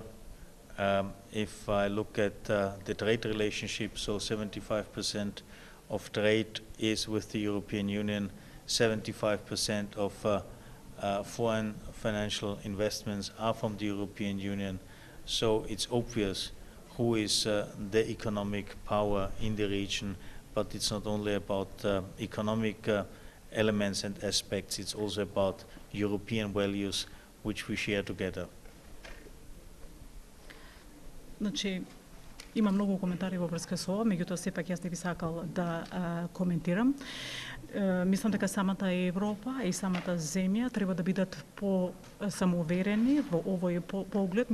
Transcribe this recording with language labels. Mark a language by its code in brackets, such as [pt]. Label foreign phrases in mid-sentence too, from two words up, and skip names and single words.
[en] If I look at the trade relationship, so 75% of trade is with the European Union, 75% of foreign financial investments are from the European Union. So it's obvious who is the economic power in the region, but it's not only about economic elements and aspects, it's also about European values which we share together. [mk] Значи, има многу коментари во врска со ова, меѓутоа сепак јас не би сакал да коментирам. Мислам дека самата Европа и самата земја треба да бидат по-самоуверени во овој поглед.